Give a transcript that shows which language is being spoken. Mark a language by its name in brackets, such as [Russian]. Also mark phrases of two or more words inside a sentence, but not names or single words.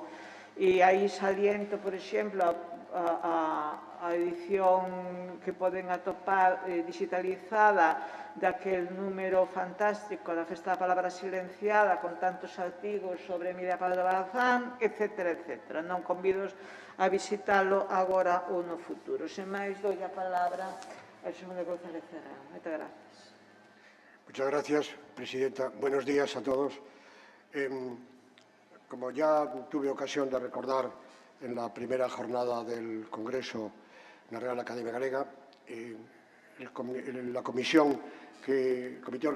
[Galician] E aí saliento, por exemplo, a edición que poden atopar digitalizada daquel número fantástico da Festa da Palabra Silenciada con tantos artigos sobre Emilia Pardo Bazán, etcétera, etcétera. Non convido a visitalo agora ou no futuro. Sen máis, dou a palabra a Xosé Manuel González Ferrán. Moitas gracias. [Spanish] Muchas gracias, presidenta. Buenos días a todos. Como ya tuve ocasión de recordar en la primera jornada del Congreso en la Real Academia Galega, la comité